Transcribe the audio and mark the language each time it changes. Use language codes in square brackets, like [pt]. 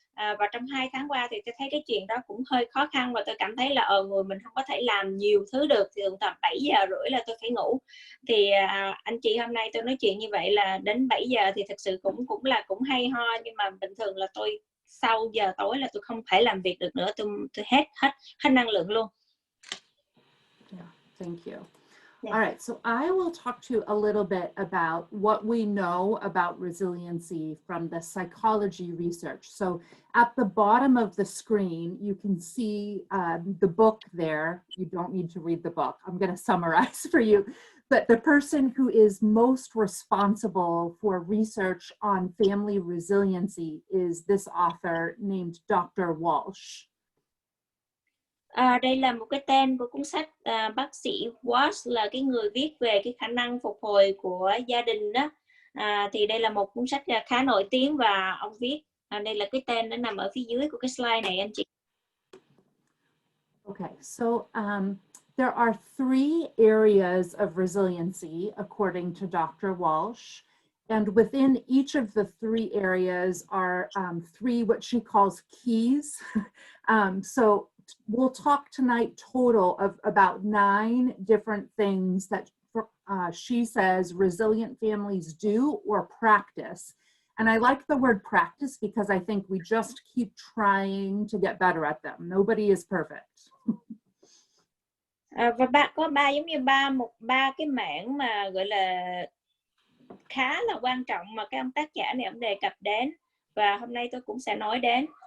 [vi] Và trong 2 tháng qua thì tôi thấy cái chuyện đó cũng hơi khó khăn, và tôi cảm thấy là người mình không có thể làm nhiều thứ được. Thì tầm 7:30 là tôi phải ngủ. Thì anh chị hôm nay tôi nói chuyện như vậy là đến 7 giờ thì thực sự cũng hay ho, nhưng mà bình thường là tôi sau giờ tối là tôi không thể làm việc được nữa, tôi hết năng lượng luôn. [en] Yeah, thank you. All right, so I will talk to you a little bit about what we know about resiliency from the psychology research. So at the bottom of the screen, you can see the book there. You don't need to read the book. I'm going to summarize for you. But the person who is most responsible for research on family resiliency is this author named Dr. Walsh. [vi] Đây là một cái tên của cuốn sách, bác sĩ Walsh là cái người viết về cái khả năng phục hồi của gia đình đó. Thì đây là một cuốn sách khá nổi tiếng và ông viết, đây là cái tên nó nằm ở phía dưới của cái slide này anh chị. [en] Okay, so there are 3 areas of resiliency according to Dr. Walsh. And within each of the 3 areas are 3 what she calls keys. So we'll talk tonight total of about 9 different things that she says resilient families do or practice. And I like the word practice because I think we just keep trying to get better at them. Nobody is perfect. [vi] Và có giống như ba cái mảng mà gọi là khá là quan trọng mà cái ông tác giả này ông đề cập đến, và hôm nay tôi cũng sẽ nói đến.